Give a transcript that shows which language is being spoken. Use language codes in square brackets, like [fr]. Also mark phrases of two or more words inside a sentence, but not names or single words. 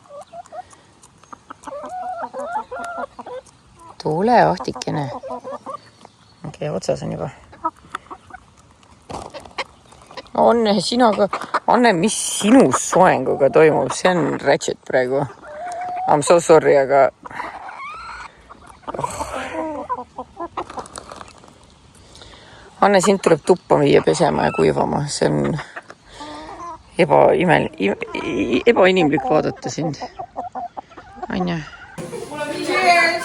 [et] Tule, Ahtikene. Okei, otsas on juba. Anne, mis sinu soenguga toimub? See on ratchet praegu. [en] I'm so sorry, [et] aga... Anne, sind tuleb tuppa viia pesema ja kuivama. See on ebainimlik vaadata sind. Anja. Cheers!